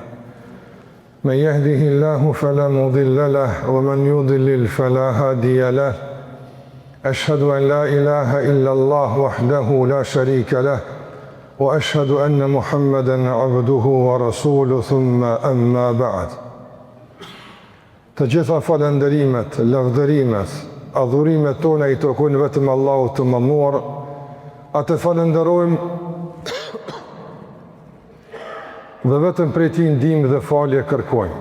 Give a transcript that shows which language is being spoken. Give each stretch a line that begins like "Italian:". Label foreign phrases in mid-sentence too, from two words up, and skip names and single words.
Arabic: من يهده الله فلا مضل له ومن يضلل فلا هادي له. أشهد أن لا إله إلا الله وحده لا شريك له وأشهد أن محمدا عبده ورسوله ثم أما بعد.
Albanian: Të gjitha falënderimet, lavdërimet, adhurimet tona I takojnë vetëm Allahut të mënduar. Atë falenderojmë dhe vetëm prej Tij ndihmë dhe falje kërkojmë.